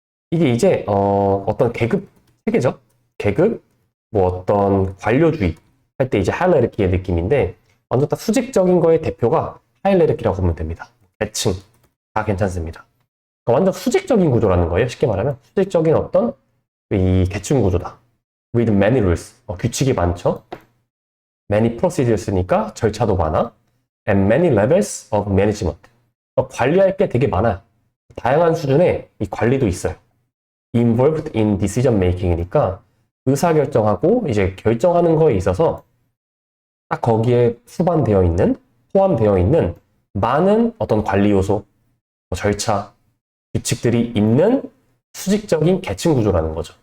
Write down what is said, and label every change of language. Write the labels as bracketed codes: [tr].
[ko] 이게 이제 어떤 계급 체계죠. 계급, 뭐 어떤 관료주의 할 때 이제 hierarchy의 느낌인데 완전 딱 수직적인 거의 대표가 hierarchy라고 보면 됩니다. 계층 다 괜찮습니다. 그러니까 완전 수직적인 구조라는 거예요. 쉽게 말하면 수직적인 어떤 이 계층 구조다. [en] With many rules. [ko] 규칙이 많죠. [en] Many procedures [ko] 니까 절차도 많아. [en] And many levels of management. [ko] 관리할 게 되게 많아요. 다양한 수준의 이 관리도 있어요. [en] Involved in decision making [ko] 이니까 의사결정하고 이제 결정하는 거에 있어서 딱 거기에 포함되어 있는 많은 어떤 관리 요소, 절차, 규칙들이 있는 수직적인 계층 구조라는 거죠.